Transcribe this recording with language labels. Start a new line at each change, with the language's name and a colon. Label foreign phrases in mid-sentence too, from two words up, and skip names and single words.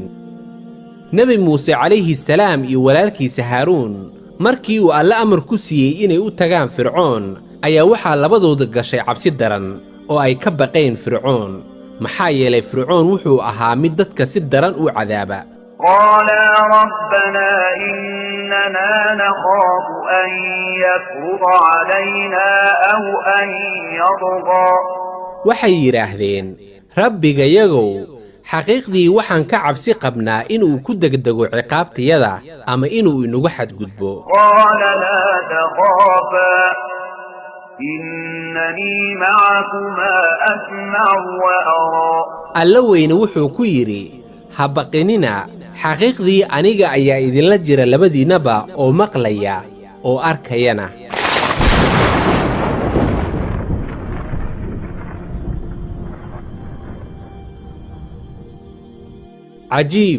Somali: nebi muuse calayhi salaam iyo walaalkiisa haaruun markii uu alle amar ku siiyey inay u tagaan fircoon, ayaa waxaa labadooda gashay cabsi daran oo ay ka baqeen fircoon. maxaa yeelay fircoon wuxuu ahaa mid dadka si daran u cadaaba.
Arabic: قالا ربنا إننا نخاف أن يفرض علينا أو أن يطغى.
Somali: waxay yidhaahdeen, rabbigayagow, xaqiiqdii waxaan ka cabsi qabnaa inuu ku degdego ciqaabtayada ama inuu inagu xadgudbo.
Arabic: قال لا تخافا إنني معكما أسمع وأرى.
Somali: alla weyne wuxuu ku yidhi, ha baqinina, xaqiiqdii aniga ayaa idinla jira labadiinnaba oo maqlaya oo arkayana. cajiib!